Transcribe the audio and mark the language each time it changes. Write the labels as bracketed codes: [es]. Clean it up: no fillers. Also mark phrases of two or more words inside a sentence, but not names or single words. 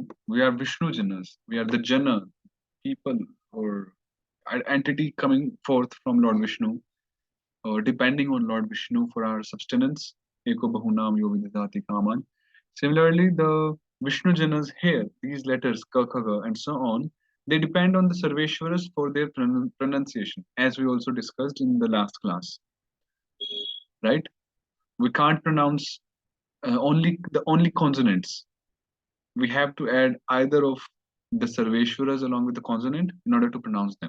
[en] We are Vishnujanas. We are the Jana, people or entity coming forth from Lord Vishnu, or depending on Lord Vishnu for our subsistence. [sa] एको बहूनां यो विदधाति कामान्. [en] Similarly, the Vishnu Janas here, these letters, [sa] ka, kha, ga, [en] and so on, they depend on the Sarveshwaras for their pronunciation, as we also discussed in the last class. Right? We can't pronounce only consonants. We have to add either of the Sarveshwaras along with the consonant in order to pronounce them.